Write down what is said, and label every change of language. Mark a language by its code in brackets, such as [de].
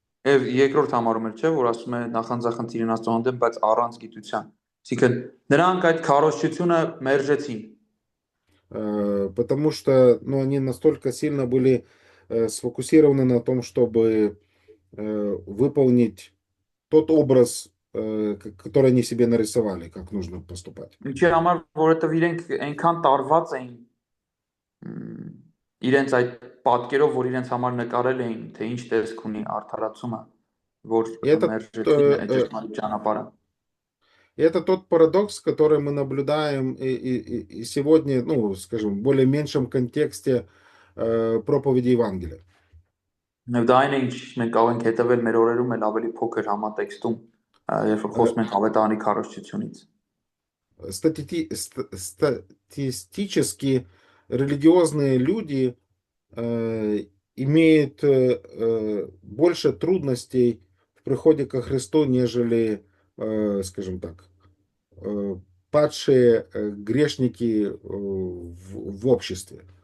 [hy] Եվ երկրորդ համարում էր, չէ, որ ասում է նախանձախնդիրն Աստծո հանդեպ, բայց առանց գիտության։ Այսինքն նրանք այդ քարոզչությունը մերժեցին։ [ru] Потому что, они настолько сильно были сфокусированы на том, чтобы выполнить тот образ, который они себе нарисовали, как нужно поступать. [hy] Ինչի համար, որովհետև իրենք այնքան տարված էին իրենց այդ պատկերով, որ իրենց համար նկարել էին, թե ինչ տեսք ունի արդարացումը, որ մերժեցին այդ ճշմարիտ ճանապարհը։ [ru] И это тот парадокс, который мы наблюдаем и сегодня, скажем, в более меньшем контексте проповеди Евангелия. [hy] Եվ դա այն է, ինչ մենք կարող ենք հետևել մեր օրերում էլ ավելի փոքր համատեքստում, երբ որ խոսում ենք ավետարանի քարոզչությունից։ [ru] Статистически религиозные люди имеют больше трудностей в приходе ко Христу, нежели, скажем так, падшие грешники в обществе.